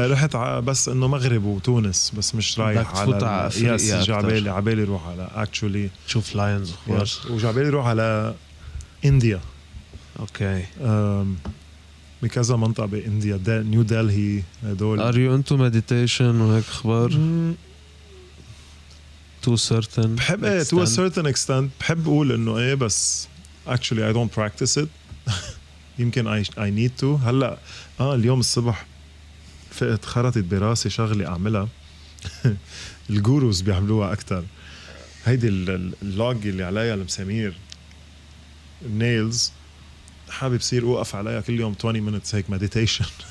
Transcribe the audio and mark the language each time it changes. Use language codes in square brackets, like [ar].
[ar] رحت بس انه مغرب وتونس بس مش رايح على جعبالي عبالي روح على actually شوف لاينز وجعبالي روح على انديا [en] okay [ar] بكذا منطقة بانديا نيو دلهي هدول [en] Are you into meditation [ar] وهيك اخبار؟ [en] to certain [ar] بحب [en] to a certain extent [ar] بحب اقول انه بس [en] actually I don't practice it [ar] يمكن [en] I need to [ar] هلا اليوم الصبح فقت خرطت براسي شغلة أعملها الجوروز بيعملوها أكتر هيدي اللوج اللي عليها المسامير النيلز حابب بصير أوقف عليها كل يوم [en] 20 minutes [ar] هيك meditation